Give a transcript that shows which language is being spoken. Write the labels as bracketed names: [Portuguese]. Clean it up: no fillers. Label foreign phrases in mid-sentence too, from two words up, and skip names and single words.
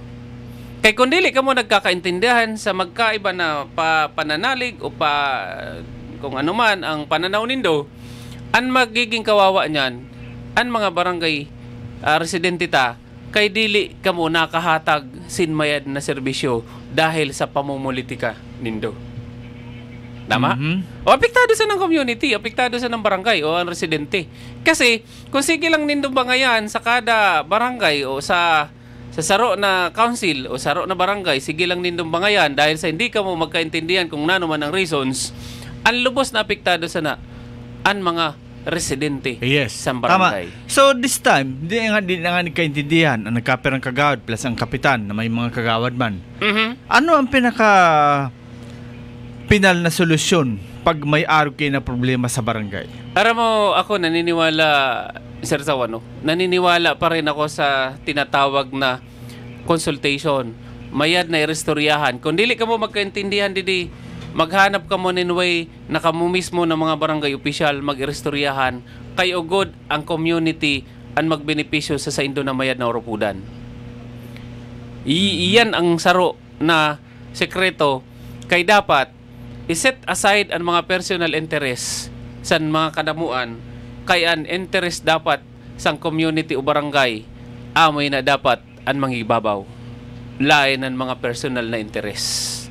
[Bikol] Kay kung dili ka mo nagkakaintindihan sa magkaiba na pananalig o kung ano man ang pananaw nindo, ang magiging kawawa niyan, ang mga barangay residente ta, kay dili ka mo nakahatag sinmayad na serbisyo dahil sa pamumulitika nindo. [Filipino] Tama? [Bikol] O apektado sa ng community, apektado sa ng barangay o ang residente. Kasi kung sige lang nindo bangayan sa kada barangay o sa saro na council o saro na barangay, sige lang nindong bangayan dahil sa hindi ka mo magkaintindihan kung nano man ang reasons, ang lubos na apektado sa ang mga residente sa barangay. [Filipino] Tama. [English] So this time, [Filipino] di na nga nagkaintindihan ang nagkaperang kagawad plus ang kapitan na may mga kagawad man. Ano ang pinal na solusyon pag may araw kayo na problema sa barangay? Aram mo, ako naniniwala, Sir Zawano, naniniwala pa rin ako sa tinatawag na consultation. [Bikol] Mayad na irestoryahan. Kung dili ka mo magkaintindihan, didi, maghanap ka mo ninway na kamo mismo ng mga barangay opisyal, mag-irestoryahan, kay ugod ang community ang magbenepisyo sa indo na mayad na orupudan. Iyan ang saro na sekreto, kay dapat iset aside ang mga [English] personal interest [Bikol] sa mga kadamuan, kay an interest dapat sang community o barangay amoy na dapat ang mangibabaw lain ang mga personal na interest.